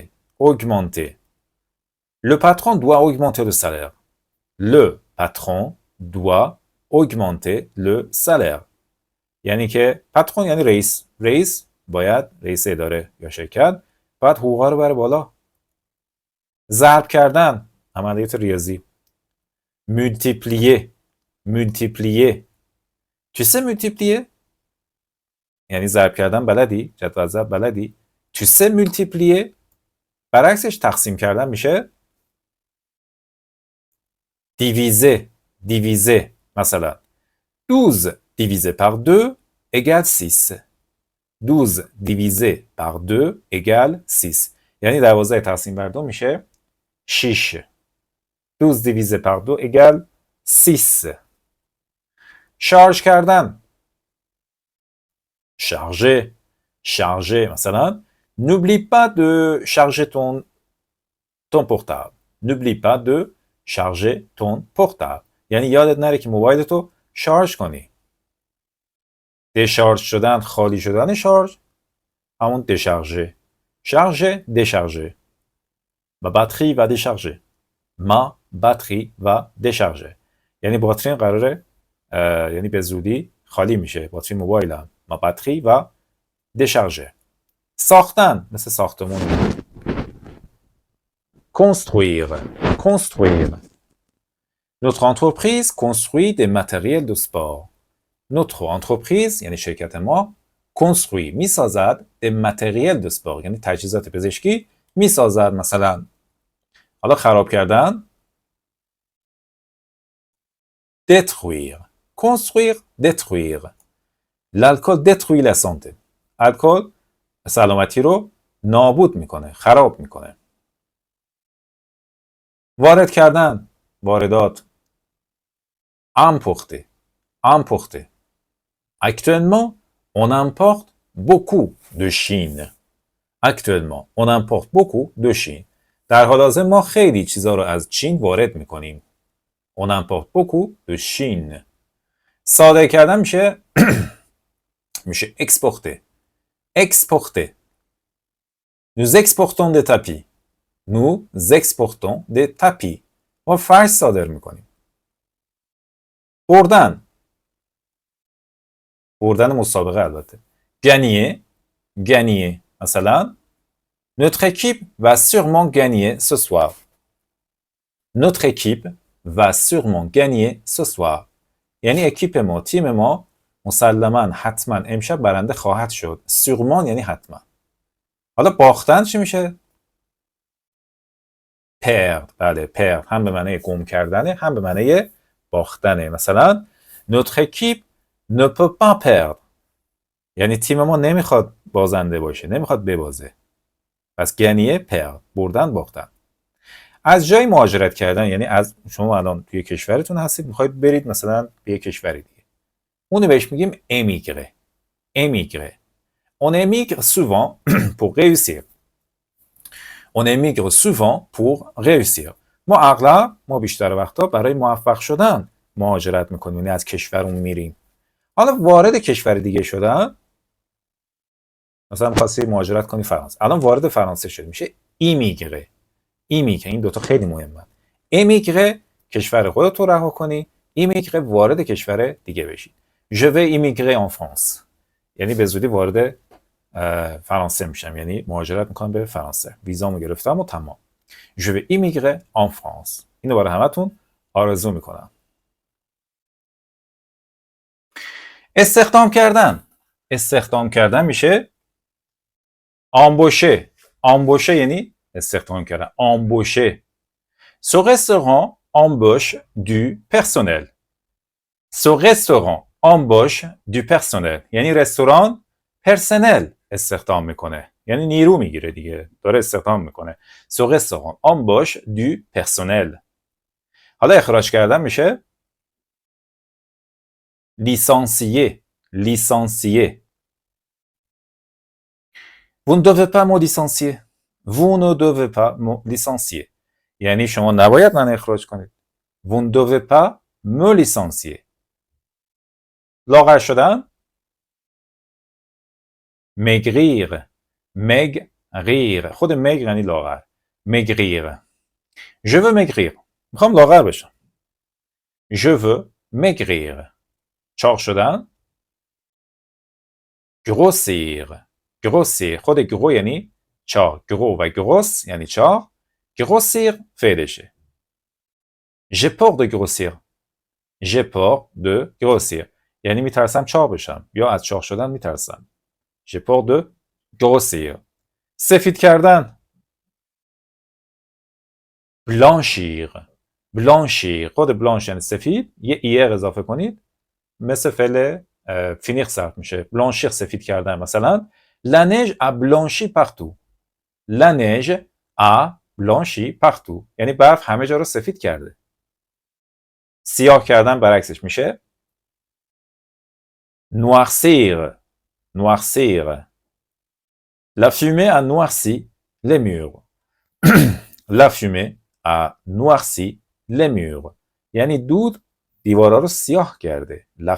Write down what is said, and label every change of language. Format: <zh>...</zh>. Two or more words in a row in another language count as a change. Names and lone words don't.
<fr>augmenter. le patron doit augmenter le salaire. le patron doit augmenter le salaire.</fr> <fa>یعنی که پاترون یعنی رئیس. رئیس باید رئیس اداره یا شرکت باید حقوقا رو بره بالا. ضرب کردن. عملیات ریاضی.</fa> <fr>multiplier. multiplier. tu sais multiplier؟</fr> <fa>یعنی ضرب کردن بلدی؟ جدول ضرب بلدی؟</fa> <fr>tu sais multiplier؟</fr> <fa>برعکسش تقسیم کردن میشه diviser.</fa> <fr>diviser. مثلا 12 divisé par 2 égale 6. 12 divisé par 2 égale 6.</fr> <fa>یعنی 12 تقسیم بر 2 میشه 6.</fa> <fr>12 divisé par 2 égale 6.</fr> <fa>شارژ کردن.</fa> <fr>charger. charger. مثلا n'oublie pas de charger ton portable. n'oublie pas de charger ton portable.</fr> <fa>یعنی یادت نره که موبایلتو شارژ کنی. دشارژ شدن، خالی شدن شارژ همون دشارژه.</fa> <fr>chargée, déchargée. ma batterie est déchargée. ma batterie est déchargée.</fr> <fa>یعنی باتریم قراره یعنی به زودی خالی میشه. باتری موبایلم.</fa> <fr>ma batterie est déchargée.</fr> <fa>ساختن مثل ساختمون.</fa> <fr>construire. construire. Notre entreprise construit des matériels de sport. Notre entreprise</fr> <fa>یعنی شرکت ما construit میسازد</fa> <fr>des matériels de sport</fr> <fa>یعنی تجهیزات پزشکی میسازد. مثلا حالا خراب کردن détruire.</fa> <fr>construire, détruire. L'alcool détruit la santé.</fr> <fa>الکل سلامتی رو نابود میکنه، خراب میکنه. وارد کردن، واردات.</fa> <fr>importer. importer. Actuellement, on importe beaucoup de Chine. Actuellement, on importe beaucoup de Chine.</fr> <fa>در حال حاضر ما خیلی چیزا رو از چین وارد میکنیم.</fa> <fr>On importe beaucoup de Chine.</fr> <fa>صادر کردن میشه میشه exporter.</fa> <fr>exporter. Nous exportons des tapis. Nous exportons des tapis.</fr> <fa>ما فرش صادر میکنیم. بردن. بردن مسابقه البته.</fa> <fr>gagner. gagner. مثلا Notre équipe va sûrement gagner ce soir. Notre équipe va sûrement gagner ce soir.</fr> <fa>یعنی اکیپ ما، تیم ما مسلماً حتما امشب برنده خواهد شد. sûrement یعنی حتما. حالا باختن چی میشه؟ perdre. بله perdre هم به معنی گم کردنه هم به معنی باختنه.</fa> <fr>مثلا Notre équipe ne peut pas perdre.</fr> <fa>یعنی تیم ما نمیخواد بازنده باشه، نمیخواد ببازه. پس</fa> <fr>gagner perdre,</fr> <fa>بردن باختن. از جای مهاجرت کردن یعنی از شما الان توی کشورتون هستید میخواید برید مثلا به یک کشوری دیگه. اونو بهش میگیم</fa> <fr>émigrer. émigrer. On émigre souvent pour réussir. On émigre souvent pour réussir.</fr> <fa>ما بیشتر وقتا برای موفق شدن مهاجرت میکنیم، یعنی از کشورمون میریم. حالا وارد کشور دیگه شدن، مثلا می‌خواستی مهاجرت کنی فرانسه، الان وارد فرانسه شد میشه ایمیگره. ایمیگره این دوتا خیلی مهمه. ایمیگره کشور خودت رو رها کنی، ایمیگره وارد کشور دیگه بشی.</fa> <fr>Je vais immigrer en France.</fr> <fa>یعنی به زودی وارد فرانسه میشم، یعنی مهاجرت میکنم به فرانسه. ویزامو گرفتم و تمام.</fa> <fr>Je vais immigrer en France.</fr> <fa>اینو برای همتون آرزو میکنم. استخدام کردن. استخدام کردن میشه embaucher. embaucher یعنی استخدام کردن.</fa> <fr>embaucher. Ce restaurant embauche du personnel. Ce restaurant embauche du personnel.</fr> <fa>یعنی رستوران پرسنل استخدام میکنه، یعنی نیرو میگیره دیگه، داره استخدام میکنه.</fa> <fr>Ce restaurant embauche du personnel.</fr> <fa>حالا اخراج کردن میشه licencier.</fa> <fr>licencier. Vous ne devez pas me licencier. Vous ne devez pas me licencier.</fr> <fa>یعنی شما نباید من اخراج کنید.</fa> <fr>Vous ne devez pas me licencier.</fr> <fa>لاغر شدن maigrir. maigrir. خود maigre یعنی لاغر.</fa> <fr>maigrir. Je veux maigrir.</fr> <fa>میخوام لاغر بشم.</fa> <fr>Je veux maigrir.</fr> <fa>چاق شدن grossir.</fa> <fr>grossir.</fr> <fa>خود گرو یعنی چاق. گرو و گروس یعنی چاق.</fa> <fr>grossir فعلشه. J'ai peur de grossir. J'ai peur de grossir.</fr> <fa>یعنی میترسم چاق بشم یا از چاق شدن میترسم.</fa> <fr>J'ai peur de grossir.</fr> <fa>سفید کردن blanchir. blanchir. خود blanch یعنی سفید، یه ایر اضافه کنید مثل فعل finir صرف میشه.</fa> <fr>blanchir</fr> <fa>سفید کردن.</fa> <fr>مثلا La neige a blanchi partout. La neige a blanchi partout.</fr> <fa>یعنی برف همه جا رو سفید کرده. سیاه کردن برعکسش میشه noircir.</fa> <fr>noircir. La fumée a noirci les murs. La fumée a noirci les murs.</fr> <fa>یعنی دود دیوارا رو سیاه کرده.</fa>